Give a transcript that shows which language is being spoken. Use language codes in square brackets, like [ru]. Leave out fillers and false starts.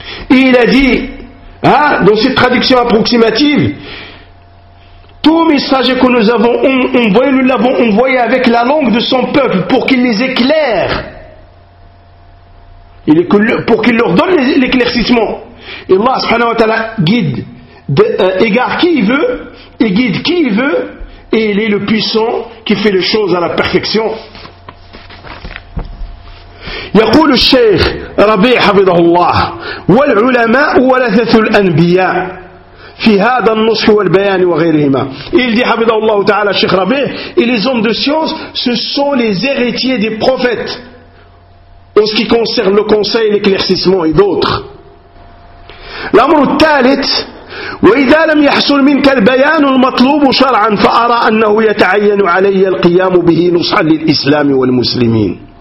[fr] Et il a dit, hein, dans cette traduction approximative, tout messager que nous avons envoyé, nous l'avons envoyé avec la langue de son peuple pour qu'il les éclaire, pour qu'il leur donne l'éclaircissement. Et Allah subhanahu wa ta'ala guide, égare qui il veut, et guide qui il veut, et il est le puissant qui fait les choses à la perfection. [ar] يقول الشيخ ربيع حفظه الله والعلماء ورثة الأنبياء في هذا النصح والبيان وغيرهما. [fr] Il dit حفظه الله تعالى الشيخ ربيع, et les hommes de science, ce sont les héritiers des prophètes en ce qui concerne le conseil, l'éclaircissement et d'autres. [ar] L'amour الثالث, وإذا لم يحصل منك البيان المطلوب شرعا فأرى أنه يتعين علي القيام به نصحا للإسلام والمسلمين.